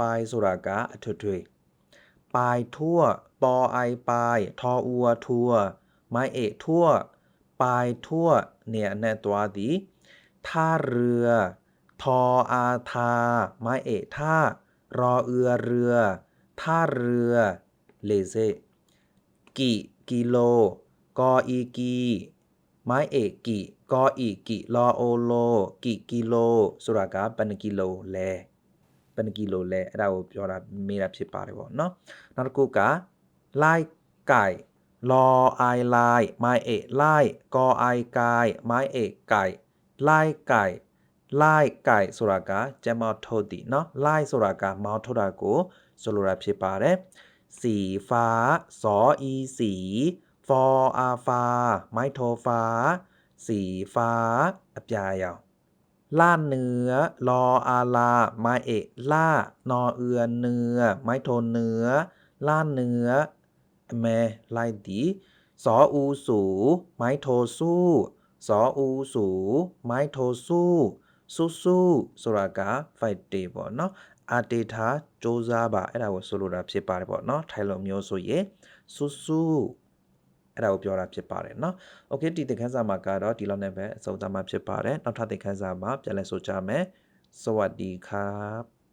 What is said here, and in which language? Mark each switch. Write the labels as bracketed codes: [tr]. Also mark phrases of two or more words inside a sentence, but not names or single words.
[th] สุรากะถุถุยปลายทั่วปอไอปลายทออัวทัวไม้เอกทั่วปลายทั่วเนี่ยแน่ตัวดีท่าเรือทออาทาไม้เอกท่ารอเอือเรือท่าเรือเลเซกิโลกออีกีไม้เอกกิ กออีกิรอโอโลกิโลสุรากะบรรกิโลแล [my] ဘယ်နှကီလိုလဲအဲ့ဒါကိုပြောတာမေးတာဖြစ်ပါတယ်ပေါ့ [th] เนาะ [my] နောက်တစ်ခုကလိုက် [th] ไก่รอไอไลไม้เอกไล่ กอไอไก่ไม้เอกไก่ไล่ไก่ไล่ไก่ [my] ဆိုတာကကျမထုတ်တည်เนาะไล่ဆိုတာကမောင်းထုတ်တာကိုဆိုလိုတာဖြစ်ပါတယ် [th] สีฟ้า สออีสีฟออาฟ้าไม้โทฟ้าสีฟ้าအပြာရောင်ล่าเนื้อรออา ลาไม้เอกล่านอเอือเนื้อไม้โทเนื้อล่าเนื้อแม่ไล่ดี สออูสูไม้โทสู้สออูสูไม้โทสู้สู้ [my] ဆိုတာက [en] fight day [my] ပေါ့เนาะအာတေထာစူးစမ်းပါအဲ့ဒါကိုဆိုလိုတာဖြစ်ပါတယ်ပေါ့เนาะထိုင်လုံးမျိုးဆိုရင်สู้အဲ့ဒါကိုပြောတာဖြစ်ပါတယ်เนาะโอเคဒီသင်ခန်းစာမှာကတော့ဒီလောက်နဲ့ပဲအဆုံးသတ်မှာဖြစ်ပါတယ်နောက်ထပ်သင်ခန်းစာမှာပြန်လည်ဆိုကြမယ် [th] สวัสดีครับ